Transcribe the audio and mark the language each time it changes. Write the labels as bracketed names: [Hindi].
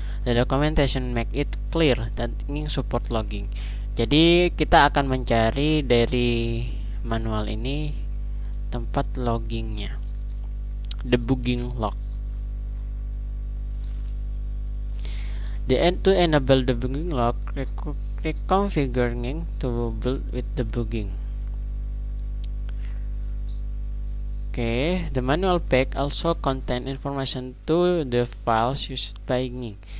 [English] The documentation make it clear that Nging support logging. [Indonesian] Jadi kita akan mencari dari manual ini tempat loggingnya, debugging log. [English] To enable debugging log, reconfigure Nging to build with debugging. the manual pack also contain information to the files used by Nging.